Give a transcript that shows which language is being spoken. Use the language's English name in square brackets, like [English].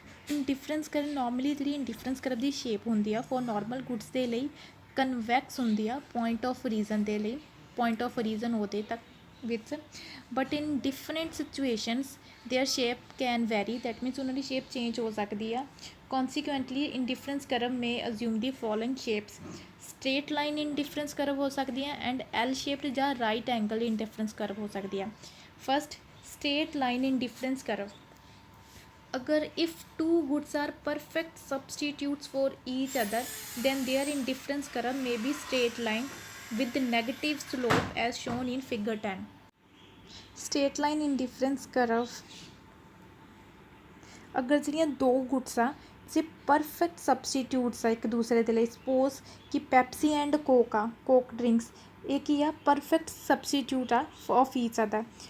[Punjabi] ਇੰਡੀਫਰੈਂਸ curve normally ਜਿਹੜੀ ਇੰਡੀਫਰੈਂਸ curve ਦੀ shape ਹੁੰਦੀ ਆ ਫੋਰ ਨੋਰਮਲ ਗੁੱਡਸ ਦੇ ਲਈ ਕਨਵੈਕਸ ਹੁੰਦੀ ਆ ਪੁਆਇੰਟ ਆਫ ਰੀਜ਼ਨ ਦੇ ਲਈ, ਪੁਆਇੰਟ ਆਫ ਰੀਜ਼ਨ ਉਹਦੇ ਤੱਕ ਵਿੱਚ, [English] but in different situations their shape can vary, [Punjabi] that means ਉਹਨਾਂ ਦੀ ਸ਼ੇਪ ਚੇਂਜ ਹੋ ਸਕਦੀ ਆ। [English] consequently indifference curve may assume the following shapes, straight line indifference curve [Punjabi] ਹੋ ਸਕਦੀ ਹੈ [English] And L shaped ਜਾਂ right angle indifference curve ਹੋ ਸਕਦੀ ਹੈ। First, straight line indifference curve. [Hindi] अगर [English] if two goods are perfect substitutes for each other, then their indifference curve may be straight line with the negative slope as shown in figure 10. [Punjabi] Straight line indifference curve अगर ਜਿਹੜੀਆਂ ਦੋ goods ਆ ਜੇ perfect ਸਬਸਟੀਟਿਊਟਸ ਆ ਇੱਕ ਦੂਸਰੇ ਦੇ ਲਈ, ਸਪੋਜ਼ ਕਿ ਪੈਪਸੀ ਐਂਡ ਕੋਕ ਆ, ਕੋਕ ਡਰਿੰਕਸ, ਇਹ ਕੀ ਆ ਪਰਫੈਕਟ ਸਬਸਟੀਟਿਊਟ ਆ [English] Of each other.